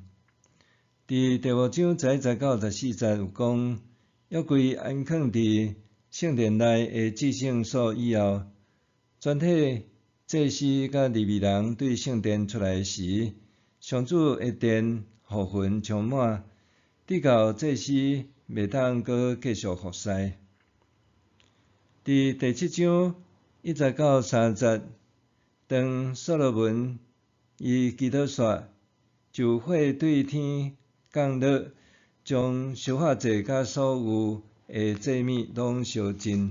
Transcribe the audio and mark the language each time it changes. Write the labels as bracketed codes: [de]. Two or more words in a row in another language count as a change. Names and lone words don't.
[nan] 伫第5章11节到14节有讲，约柜安放伫圣殿内的至圣所以后，全体祭司甲利未人对圣殿出来时，上主的殿雨云充满，直到祭司袂当阁继续服侍。伫第7章1节到3节，当所罗门伊祈祷煞，就火对天降落，将烧法祭甲所有的祭物拢烧尽。